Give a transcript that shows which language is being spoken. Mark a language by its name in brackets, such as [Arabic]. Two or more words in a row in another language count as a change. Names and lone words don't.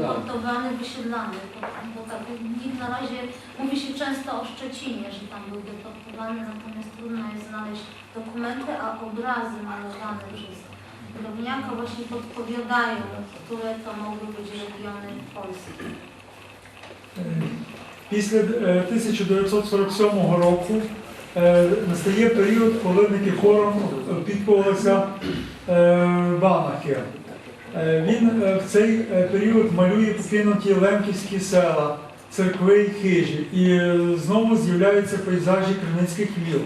[Polish] deportowany, wysiedlany. Bo tak, nikt na razie mówi się często o Szczecinie, że tam był deportowany, natomiast trudno jest znaleźć dokumenty, a obrazy malowane przez drewniaka właśnie podpowiadają, które to mogły być regiony Polski. [Ukrainian] Після 1947 року настає період, коли Никифором опікувалися Банахи. Він в цей період малює покинуті лемківські села, церкви і хижі, і знову з'являються пейзажі Криницьких віл.